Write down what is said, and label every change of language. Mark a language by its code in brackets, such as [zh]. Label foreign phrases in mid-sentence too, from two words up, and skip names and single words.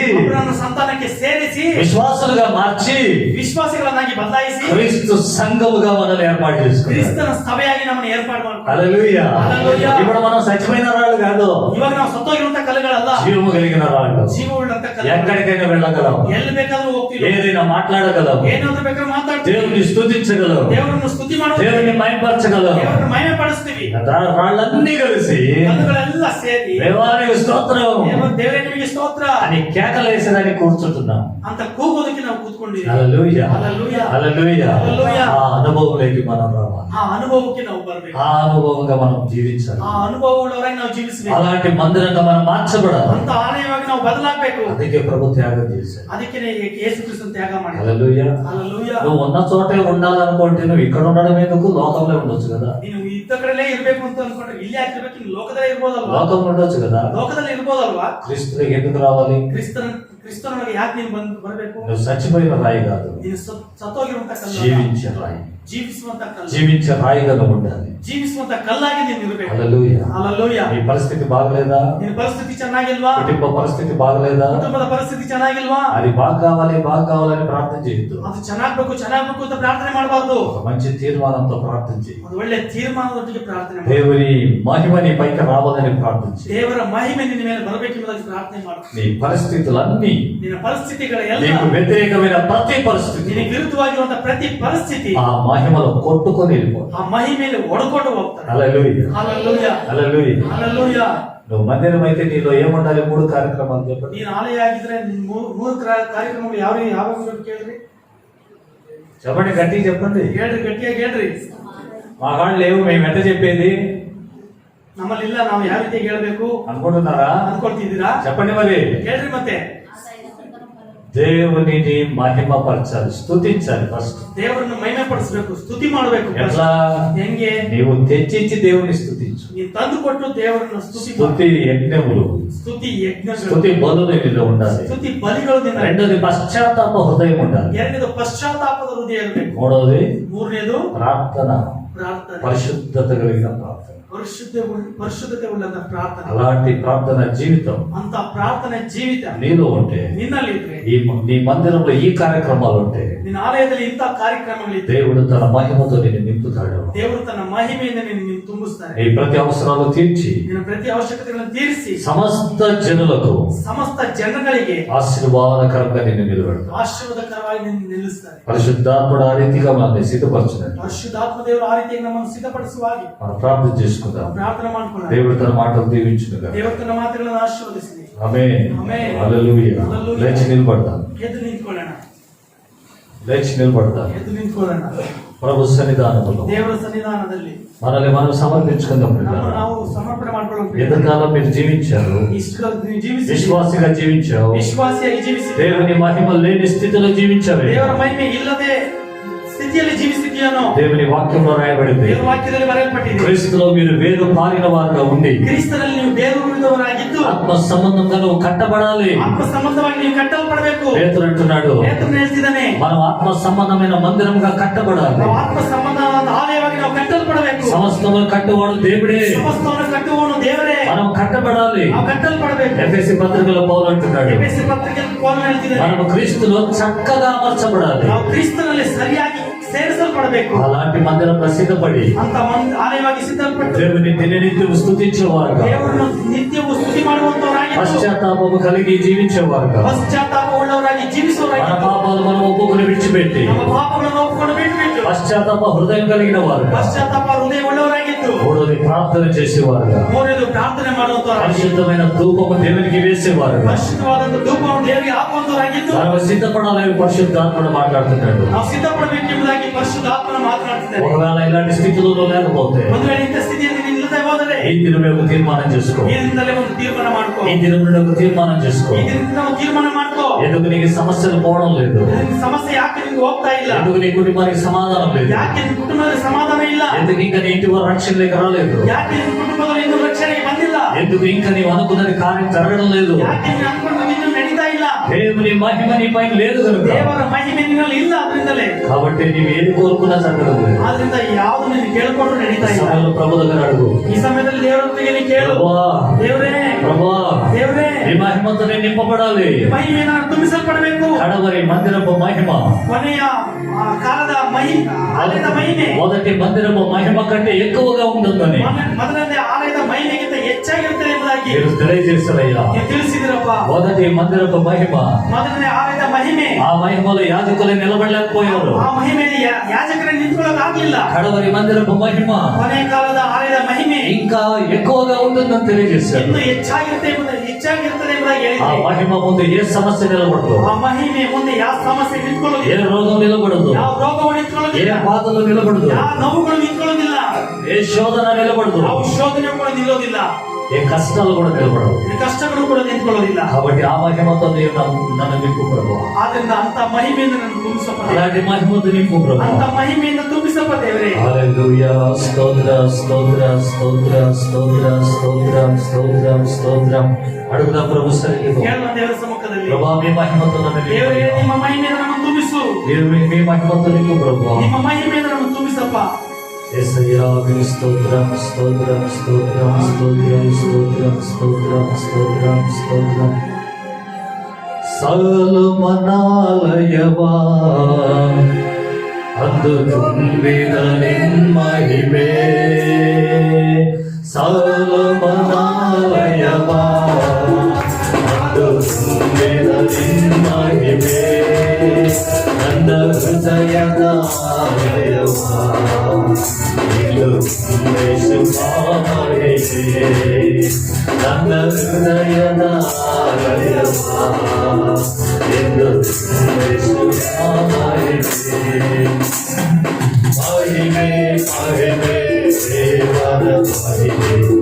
[kn] ಅಬ್ರಹಾಮನ ಸಂತಾನಕ್ಕೆ ಸೇರಿಸಿ [te] విశ్వాసులుగా మార్చి [kn] ವಿಶ್ವಾಸಿಗಳನ್ನಾಗಿ ಬದಲಾಯಿಸಿ [te] క్రీస్తు సంఘముగా మనల్ని ఏర్పాటు చేసుకున్నాడు. [kn] ಕ್ರಿಸ್ತನ ಸಭೆಯಾಗಿ ನಮ್ಮನ್ನು ಏರ್ಪಾಡು ಮಾಡ್ಕೊಂಡು [te] హల్లెలూయా. హల్లెలూయా. ఇప్పుడు మనం చచ్చిపోయిన రాళ్ళు కాదు, [kn] ಇವಾಗ ನಾವು ಸತ್ತೋಗಿರುವಂತ ಕಲ್ಲುಗಳಲ್ಲ, [te] జీవము కలిగిన రాళ్ళు. [kn] ಜೀವ ಉಳ್ಳಂತ ಕಲ್ಲು. [te] ఎక్కడికైనా వెళ్ళగలం, [kn] ಎಲ್ಲಿ ಬೇಕಾದ್ರೂ ಹೋಗ್ತೀವಿ, [te] ఏదైనా మాట్లాడగలం, [kn] ಏನಾದ್ರೂ ಬೇಕಾದ್ರೂ ಮಾತಾಡ್ತೀವಿ, [te] దేవుని స్తుతించగలం, [kn] ದೇವರನ್ನು ಸ್ತುತಿ ಮಾಡೋದು, [te] దేవుని మహిమపరచగలం. [kn] ದೇವರನ್ನು ಮಹಿಮೆ ಪಡಿಸ್ತೀವಿ. [te] రాళ్ళన్నీ కలిసి [kn] ಕಲ್ಲುಗಳೆಲ್ಲ ಸೇರಿ [te] దేవానికి స్తోత్రం [kn] ದೇವರೇ ನಿಮಗೆ ಸ್ತೋತ್ರ [te] అని కేకలేసేదాన్ని కూర్చుంటున్నాం. [kn] ಅಂತ ಕೂಗೋದಕ್ಕೆ ನಾವು ಕೂತ್ಕೊಂಡಿದ್ದೀವಿ. [te] హల్లెలూయా. హల్లెలూయా. హల్లెలూయా. హల్లెలూయా. ఆ అనుభవంలోకి మనం రావాలి. [kn] ಆ ಅನುಭವಕ್ಕೆ ನಾವು ಬರ್ಬೇಕು. [te] ఆ అనుభవంగా మనం జీవించాలి. [kn] ಆ ಅನುಭವ ಉಳ್ಳವರಾಗಿ ನಾವು ಜೀವಿಸಬೇಕು. [te] అలాంటి మందిరంగా మనం మార్చబడాలి. [kn] ಅಂತ ಆಲಯವಾಗಿ ನಾವು ಬದಲಾಗಬೇಕು. [te] అందుకే ప్రభు త్యాగం చేశాడు. [kn] ಅದಕ್ಕೆ ಯೇಸು ಕ್ರಿಸ್ತನ ತ್ಯಾಗ ಮಾಡಿದ. [te] హల్లెలూయా. హల్లెలూయా. నువ్వు ఉన్న చోటే ఉండాలనుకుంటే నువ్వు ఇక్కడ ఉండడం ఎందుకు, లోకంలో ఉండొచ్చు కదా. [kn] ನೀನು ಇದ್ದ ಕಡೆಲೇ ಇರ್ಬೇಕು ಅಂತ ಅನ್ಕೊಂಡ್ರೆ ಇಲ್ಲಿ ಯಾಕಿರ್ಬೇಕು, ನೀನು ಲೋಕದಲ್ಲೇ ಇರ್ಬೋದಲ್ವಾ? [te] లోకంలో ఉండొచ్చు కదా. [kn] ಲೋಕದಲ್ಲಿ ಇರ್ಬೋದಲ್ವಾ? [te] క్రీస్తులోకి ఎందుకు రావాలి? [kn] ಕ್ರಿಸ್ತನಿಗೆ ಯಾಕೆ ನೀನು ಬರಬೇಕು? [te] నువ్వు చచ్చిపోయిన రాయి కాదు, [kn] ನೀನು ಸತ್ತೋಗಿರುವಂತ ಕಲ್ಲು, [te] జీవించే రాయి. [kn] ಜೀವಿಸುವಂತ ಕಲ್ಲು, [te] జీవించే రాయిగా నువ్వు ఉండాలి. [kn] ಜೀವಿಸುವಂತ ಕಲ್ಲಾಗಿ ನೀನು ಇರಬೇಕು. [te] హల్లెలూయా. [kn] ಹల్లెಲೂಯಾ. [te] నీ పరిస్థితి బాగలేదా? [kn] ನಿನ್ನ ಪರಿಸ್ಥಿತಿ ಚೆನ್ನಾಗಿಲ್ವಾ? [te] కుటుంబ పరిస్థితి బాగలేదా? [kn] ಕುಟುಂಬದ ಪರಿಸ್ಥಿತಿ ಚೆನ್ನಾಗಿಲ್ವಾ? [te] అది బాగా కావాలని ప్రార్థన చేయొద్దు. [kn] ಅದು ಚೆನ್ನಾಗ್ಬೇಕು ಅಂತ ಪ್ರಾರ್ಥನೆ ಮಾಡಬಾರ್ದು. [te] ఒక మంచి తీర్మానంతో ప్రార్థన చేయి. [kn] ಅದು ಒಳ್ಳೆ ತೀರ್ಮಾನದೊಟ್ಟಿಗೆ ಪ್ರಾರ್ಥನೆ ಮಾಡು. [te] దేవుని మహిమ నీ పైకి రావాలని ప్రార్థన చేయి. [kn] ದೇವರ ಮಹಿಮೆ ನಿನ್ನ ಮೇಲೆ ಬರಬೇಕೆಂಬುದಾಗಿ ಪ್ರಾರ್ಥನೆ ಮಾಡು. [te] నీ పరిస్థితులన్నీ, [kn] ನಿನ್ನ ಪರಿಸ್ಥಿತಿಗಳ ಎಲ್ಲ, [te] నీకు వ్యతిరేకమైన ప్రతి పరిస్థితి [kn] ನಿನಗೆ ವಿರುದ್ಧವಾಗಿರುವಂತಹ ಪ್ರತಿ ಪರಿಸ್ಥಿತಿ [te] ఆ మహిమలో కొట్టుకొని వెళ్ళిపో. [kn] ಆ ಮಹಿಮೆಯಲ್ಲಿ ಒಡ್ಕೊಂಡು ಹೋಗ್ತಾರೆ. [te] హల్లెలూయా. [kn] ಹల్లೆಲೂಯಾ. [te] హల్లెలూయా. [kn] ಹಲ್ಲೆಲೂಯಾ. [te] నువ్వు మందిరం అయితే నీలో ఏముండాలి? 3 కార్యక్రమాలు చెప్పండి. [kn] ನೀನು ಆಲಯ ಆಗಿದ್ರೆ ಮೂರು ಕಾರ್ಯಕ್ರಮಗಳು ಯಾವ ಕೇಳ್ರಿ, [te] చెప్పండి, గట్టిగా చెప్పండి. [kn] ಹೇಳ್ರಿ, ಗಟ್ಟಿಯಾಗಿ ಹೇಳ್ರಿ. [te] మా కాళ్ళు లేవు, మేము ఎంత చెప్పేది [kn] ನಮ್ಮಲ್ಲಿಲ್ಲ, ನಾವು ಯಾವ ರೀತಿಯಾಗಿ ಹೇಳ್ಬೇಕು [te] అనుకుంటున్నారా? [kn] ಅನ್ಕೊಳ್ತಿದ್ದೀರಾ? [te] చెప్పండి మరి. [kn] ಹೇಳ್ರಿ ಮತ್ತೆ. [te] దేవునిని మహిమపరచాలి, స్తుతించాలి. ఫస్ట్ [kn] ದೇವರನ್ನು ಮಹಿಮೆ ಪಡಿಸಬೇಕು, ಸ್ತುತಿ ಮಾಡಬೇಕು. [te] ఎట్లా? [kn] ಹೆಂಗೆ? [te] నీవు తెచ్చించి దేవుని స్తుతించు. [kn] ನೀನು ತಂದು ಕೊಟ್ಟು ದೇವರನ್ನು ಸ್ತುತಿ ಮಾಡು. [te] స్తుతి యజ్ఞములు, [kn] ಸ್ತುತಿ యಜ್ಞಗಳು, [te] స్తుతి బలులు నీలో ఉండాలి. [kn] ಸ್ತುತಿ ಬಲಿಗಳು ನಿನ್ನ. [te] రెండోది పశ్చాత్తాప హృదయం ఉండాలి. [kn] ಎರಡನೇದು ಪಶ್ಚಾತ್ತಾಪದ ಹೃದಯ ಇರಬೇಕು. [te] మూడోది [kn] ಮೂರನೇದು [te] ప్రార్థన, [kn] ಪ್ರಾರ್ಥನೆ, [te] పరిశుద్ధత కలిగిన ప్రార్థన. [kn] ಪರಿಶುದ್ಧತೆ ಉಳ್ಳಂತ ಪ್ರಾರ್ಥನೆ. [te] అలాంటి ప్రార్థన జీవితం [kn] ಅಂತ ಪ್ರಾರ್ಥನೆ ಜೀವಿತ [te] నీలో ఉంటే, [kn] ನಿನ್ನಲ್ಲಿ ಇದ್ರೆ, [te] నీ మందిరంలో ఈ కార్యక్రమాలు ఉంటే, [kn] ನಿನ್ನ ಆಲಯದಲ್ಲಿ ಇಂಥ ಕಾರ್ಯಕ್ರಮಗಳಿದ್ರೆ [te] దేవుడు తన మహిమతో నిన్ను నింపుతాడు. [kn] ದೇವರು ತನ್ನ ಮಹಿಮೆಯಿಂದ ನಿನ್ನ ತುಂಬಿಸ್ತಾರೆ. [te] నీ ప్రతి అవసరాలు తీర్చి [kn] ನಿನ್ನ ಪ್ರತಿ ಅವಶ್ಯಕತೆಗಳನ್ನು ತೀರಿಸಿ [te] సమస్త జనులకు [kn] ಸಮಸ್ತ ಜನಗಳಿಗೆ [te] ఆశీర్వాదకరంగా నిన్ను నిలబెడతాడు. [kn] ಆಶೀರ್ವಾದಕರವಾಗಿ ನಿನ್ನ ನಿಲ್ಲಿಸ್ತಾರೆ. [te] పరిశుద్ధాత్ముడు ఆ రీతిగా మనల్ని సిద్ధపరచున్నాడు. [kn] ಪರಿಶುದ್ಧಾತ್ಮ ದೇವರು ಆ ರೀತಿಯಾಗಿ ನಮ್ಮನ್ನು ಸಿದ್ಧಪಡಿಸುವ ಹಾಗೆ [te] మనం ప్రార్థన చేసుకుందాం. [kn] ಪ್ರಾರ್ಥನೆ ಮಾಡ್ಕೊಳ್ಳೋಣ. [te] దేవుడు తన మాటలు దీవించునుగా. [kn] ದೇವರು ತನ್ನ ಮಾತುಗಳನ್ನು ಆಶೀರ್ವದಿಸಲಿ. [te] ఆమేన్. ఆమేన్. హల్లెలూయా. హల్లెలూయా. లేచి నిలబడదాం. [kn] ಎದ್ದು ನಿಂತ್ಕೊಳ್ಳೋಣ. [te] లేచి నిలబడదాం. [kn] ಎದ್ದು ನಿಂತ್ಕೊಳ್ಳೋಣ. [te] ప్రభు సన్నిధానంలో [kn] ದೇವರ ಸನ್ನಿಧಾನದಲ್ಲಿ [te] మనల్ని మనం సమర్పించుకుందాం. [kn] ನಮ್ಮನ್ನು ನಾವು ಸಮರ್ಪಣೆ ಮಾಡ್ಕೊಳ್ಳೋಣ. [te] ఎంతకాలం మీరు జీవించారు, [kn] ಇಷ್ಟು ನೀವು ಜೀವಿಸಿ [te] విశ్వాసిగా జీవించావు, [kn] ವಿಶ್ವಾಸಿಯಾಗಿ ಜೀವಿಸಿ [te] దేవుని మహిమ లేని స్థితిలో జీవించావు. [kn] ದೇವರ ಮಹಿಮೆ ಇಲ್ಲದೆ ಸ್ಥಿತಿಯಲ್ಲಿ ಜೀವಿಸಿದೆಯೇನೋ? [te] దేవుని వాక్యంలో రాయబడింది, [kn] ದೇವರ ವಾಕ್ಯದಲ್ಲಿ ಬರೆಯಲ್ಪಟ್ಟಿದೆ, [te] క్రీస్తులో మీరు వేరు పారిన వారుగా ఉండి [kn] ಕ್ರಿಸ್ತನಲ್ಲಿ ನೀವು ಬೇರು ಉಳಿದವರಾಗಿದ್ದು [te] ఆత్మ సంబంధంగా నువ్వు కట్టబడాలి. [kn] ಆತ್ಮ ಸಂಬಂಧವಾಗಿ ನೀವು ಕಟ್ಟಲ್ಪಡಬೇಕು. [te] పేతురు అంటున్నాడు, [kn] ಪೇತ್ರನು ಹೇಳ್ತಿದ್ದಾನೆ, [te] మనం ఆత్మ సంబంధమైన మందిరముగా కట్టబడాలి. [kn] ನಾವು ಆತ್ಮ ಸಂಬಂಧವಾದ ಆಲಯವಾಗಿ ನಾವು ಕಟ್ಟಲ್ಪಡಬೇಕು. [te] సమస్తము కట్టువాడు దేవుడే, [kn] ಸಮಸ್ತವನ್ನು ಕಟ್ಟುವವನು ದೇವರೇ. [te] మనం కట్టబడాలి. [kn] ನಾವು ಕಟ್ಟಲ್ಪಡಬೇಕು. [te] ఎఫెసీ పత్రికలో పౌలు అంటున్నాడు, [kn] ಎಫೆಸ ಪತ್ರಿಕೆಯಲ್ಲಿ ಪೌಲನು ಹೇಳ್ತಿದ್ದಾನೆ, [te] మనము క్రీస్తులో చక్కగా అమర్చబడాలి. [kn] ನಾವು ಕ್ರಿಸ್ತನಲ್ಲಿ ಸರಿಯಾಗಿ ಸೇರಿಸಲ್ಪಡಬೇಕು. [te] అలాంటి మందిరంలో సిద్ధపడి [kn] ಅಂತ ಆಲಯವಾಗಿ ಸಿದ್ಧಪಟ್ಟು [te] దేవుని దిననిత్యం స్తుతించేవారుగా, [kn] ದೇವರನ್ನು ನಿತ್ಯವೂ ಸ್ತುತಿ ಮಾಡುವಂತವರಾಗಿದ್ದು [te] పశ్చాత్తాపము కలిగి జీవించేవారుగా, [kn] ಪಶ್ಚಾತ್ತಾಪ ಉಳ್ಳವರಾಗಿ [te] మన [kn] ಜೀವಿಸುವವರಾಗಿ [te] పాపాలు మనం ఒప్పుకొని విడిచిపెట్టి [kn] ನಮ್ಮ ಪಾಪಗಳನ್ನು ಒಪ್ಪಿಕೊಂಡು ಬಿಟ್ಟು [te] పశ్చాత్తాప హృదయం కలిగిన వారుగా, [kn] ಪಶ್ಚಾತ್ತಾಪ ಹೃದಯ ಉಳ್ಳವರಾಗಿದ್ದು [te] మూడోది ప్రార్థన చేసేవారుగా, [kn] ಮೂರನೇದು ಪ್ರಾರ್ಥನೆ ಮಾಡುವಂತವರಾಗಿ [te] పరిశుద్ధమైన ధూపము దేవునికి వేసేవారుగా, [kn] ಪರಿಶುದ್ಧವಾದಂತ ಧೂಪವನ್ನು ದೇವರಿಗೆ ಹಾಕುವಂತವರಾಗಿದ್ದು [te] మనం సిద్ధపడాలని పరిశుద్ధాత్ముడు మాట్లాడుతున్నాడు. [kn] ನಾವು ಸಿದ್ಧಪಡಬೇಕೆಂಬುದಾಗಿ ಪರಿಶುದ್ಧಾತ್ಮನ ಮಾತನಾಡ್ತಿದ್ದಾರೆ. [te] ఒకవేళ ఇలాంటి స్థితిలో లేకపోతే [kn] ಒಂದು ವೇಳೆ ಇಂಥ ಸ್ಥಿತಿಯಲ್ಲಿ ನೀನು ಇಲ್ಲದೆ ಹೋದರೆ [te] ఈ దినమే ఒక తీర్మానం చేసుకో. [kn] ಈ ದಿನದಲ್ಲೇ ಒಂದು ತೀರ್ಮಾನ ಮಾಡ್ಕೋ. [te] ఈ దినం నుండి ఒక తీర్మానం చేసుకో. [kn] ಈ ದಿನದಿಂದ ಒಂದು ತೀರ್ಮಾನ ಮಾಡ್ಕೋ. [te] ఎందుకు నీకు సమస్యలు పోవడం లేదు, [kn] ನಿನ್ನ ಸಮಸ್ಯೆ ಯಾಕೆ ನಿಮ್ಗೆ ಹೋಗ್ತಾ ಇಲ್ಲ? [te] ఎందుకు నీ కుటుంబానికి సమాధానం లేదు, [kn] ಯಾಕೆ ನಿನ್ನ ಕುಟುಂಬದಲ್ಲಿ ಸಮಾಧಾನ ಇಲ್ಲ? [te] ఎందుకు ఇంకా నీ ఇంటి వారు రక్షణలోకి రాలేదు, [kn] ಯಾಕೆ ನಿನ್ನ ಕುಟುಂಬದಲ್ಲಿ ಇನ್ನೂ ರಕ್ಷಣೆಗೆ ಬಂದಿಲ್ಲ? [te] ఎందుకు ఇంకా నీవు అనుకున్నది కార్యం జరగడం లేదు, [kn] ಯಾಕೆ ನೀನು ಅನ್ಕೊಂಡು ಇನ್ನೂ ನಡೀತಾ ಇಲ್ಲ? [te] దేవుని మహిమ నీ పైన లేదు కనుక. [kn] ದೇವರ ಮಹಿಮೆ ನಿನ್ನಲ್ಲಿ ಇಲ್ಲ, ಅದರಿಂದಲೇ. [te] కాబట్టి నీవు ఏది కోరుకున్నా జరగడం లేదు. [kn] ಆದ್ರಿಂದ ಯಾವುದು ನೀನು ಕೇಳ್ಕೊಂಡ್ರು ನಡೀತಾ ಇಲ್ಲ. [te] సమయంలో ప్రభు దగ్గర అడుగు, [kn] ಈ ಸಮಯದಲ್ಲಿ ದೇವರೊಂದಿಗೆ ನೀನು ಕೇಳು, [te] ప్రభువా, [kn] ದೇವರೇ [te] ప్రభువా, [kn] ದೇವರೇ [te] నీ మహిమతో నేను నింపబడాలి. [kn] ಈ ಮಹಿಮೆಯನ್ನು ತುಂಬಿಸಲ್ಪಡಬೇಕು. [te] కడవరి మందిరపు మహిమ, [kn] ಕೊನೆಯ ಕಾಲದ ಆಲಯದ ಮಹಿಮೆ [te] మొదటి మందిరపు మహిమ కంటే ఎక్కువగా ఉంటుందని [kn] ಮೊದಲನೇ ಆಲಯದ ಮಹಿಮೆಗಿಂತ ಹೆಚ್ಚಾಗಿರುತ್ತದೆ ಎಂಬುದಾಗಿ [te] మీరు తెలియజేస్తారయ్యా. [kn] ನೀವು ತಿಳಿಸಿದಿರಪ್ಪ. [te] మొదటి మందిరపు మహిమ, [kn] ಮೊದಲನೇ ಆಲಯದ ಮಹಿಮೆ, [te] ఆ మహిమలో యాజకులు నిలబడలేకపోయారు. [kn] ಆ ಮಹಿಮೆಯಲ್ಲಿ ಯಾಜಕರನ್ನು ನಿಂತ್ಕೊಳ್ಳೋಕೆ ಆಗಲಿಲ್ಲ. [te] కడవరి మందిరపు మహిమ [kn] ಕೊನೆಯ ಕಾಲದ ಆಲಯದ ಮಹಿಮೆ [te] ఇంకా ఎక్కువగా ఉంటుందని తెలియజేశారు. [kn] ಇನ್ನು ಹೆಚ್ಚಾಗಿರುತ್ತೆ ಹೆಚ್ಚಾಗಿರ್ತದೆ ಎಂಬುದಾಗಿ [te] ఆ [kn] ಹೇಳಿದೆ. [te] మహిమ ముందు ఏ సమస్య నిలబడదు, [kn] ಆ ಮಹಿಮೆ ಮುಂದೆ ಯಾವ ಸಮಸ್ಯೆ [te] ఏ [kn] ನಿಂತ್ಕೊಳ್ಳೋದಿಲ್ಲ, [te] రోగం నిలబడదు, [kn] ಯಾವ ರೋಗವು [te] ఏ [kn] ನಿಂತ್ಕೊಳ್ಳೋದಿಲ್ಲ, [te] బాధలు నిలబడదు, [kn] ಯಾವ ನೋವುಗಳು ನಿಂತ್ಕೊಳ್ಳೋದಿಲ್ಲ, [te] ఏ శోధన నిలబడదు, [kn] ಯಾವ ಶೋಧನೆ ಕೂಡ ನಿಲ್ಲೋದಿಲ್ಲ, [te] ఏ కష్టాలు కూడా నిలబడవు. [kn] ಕಷ್ಟಗಳು ಕೂಡ ನಿಂತ್ಕೊಳ್ಳೋದಿಲ್ಲ. [te] కాబట్టి ఆ మహిమతో నీవు నన్ను నింపు ప్రభు, [kn] ಆದ್ರಿಂದ ಅಂತ ಮಹಿಮೆಯಿಂದ ನನ್ನ ತುಂಬಿಸಪ್ಪ, [te] అలాంటి మహిమతో నింపు ప్రభు. [kn] ಅಂತ ಮಹಿಮೆಯಿಂದ ತುಂಬಿಸಪ್ಪ ದೇವರೇ. [te] హల్లెలూయా. స్తోత్ర స్తోత్ర స్తోత్ర స్తోత్ర స్తోత్రం స్తోత్రం స్తోత్రం. అడుగుదాం ప్రభు సన్నిధిలో, [kn] ಕೇಳುವ ದೇವರ ಸಮ್ಮುಖದಲ್ಲಿ, [te] ప్రభా మీ మహిమతో నన్ను [kn] ದೇವರೇ [te] నింపు, [kn] ನಿಮ್ಮ ಮಹಿಮೆಯಿಂದ ನಮ್ಮನ್ನು ತುಂಬಿಸು, [te] మీ మహిమతో నింపు ప్రభు. [kn] ನಿಮ್ಮ ಮಹಿಮೆಯಿಂದ ನಮ್ಮನ್ನು ತುಂಬಿಸಪ್ಪ. [te] యేసయ్యా మీ స్తోత్రం స్తోత్రం స్తోత్రం స్తోత్రం స్తోత్రం స్తోత్రం స్తోత్రం స్తోత్రం. సల్మనాలయవా అందుకుందిన నిన్మహిమే, సల్మనాలయవా అందుకుందిన నిన్మహిమే, [kn] ನನ್ನ ಹೃದಯದಾಲಯವಾ ನನ್ನ ಹೃದಯದಾಲಯವಾ ಎಂದು ಮಹಿಮೆ ಮಹಿಮೆ ದೇವರ ಮಹಿಮೆ